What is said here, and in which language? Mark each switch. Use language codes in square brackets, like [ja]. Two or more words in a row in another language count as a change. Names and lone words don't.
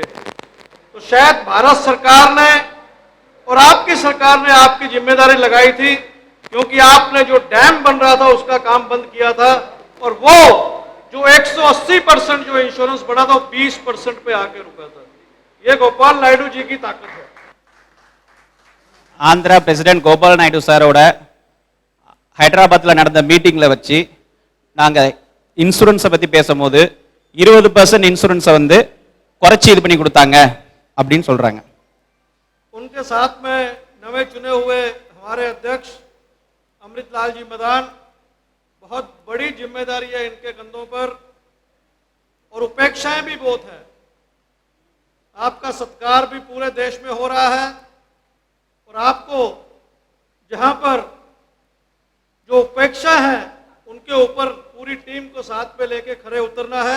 [hi] तो शायद भारत सरकार ने और आपकी सरकार ने आपकी जिम्मेदारी लगाई थी, क्योंकि आपने जो डैम बन रहा था उसका काम बंद किया था, और वो जो 180% जो इंश्योरेंस बढ़ा था वो 20% पे आके रुका था। ये गोपाल नायडू जी की ताकत है। [ta] ஆந்திரா பிரசிடென்ட் கோபால் நாயுடு சாரோட ஹைதராபாத்தில் நடந்த மீட்டிங்கில் வச்சு நாங்கள் இன்சூரன்ஸை பற்றி பேசும்போது 20% இன்சூரன்ஸை வந்து குறைச்சி இது பண்ணி கொடுத்தாங்க அப்படின்னு சொல்கிறாங்க. [hi] उनके साथ में नवे चुने हुए हमारे अध्यक्ष अमृतलाल जी मदान, बहुत बड़ी जिम्मेदारी है इनके कंधों पर और उपेक्षाएं भी बहुत हैं। आपका सत्कार भी पूरे देश में हो रहा है और आपको जहां पर जो उपेक्षा है उनके ऊपर पूरी टीम को साथ में लेके खड़े उतरना है।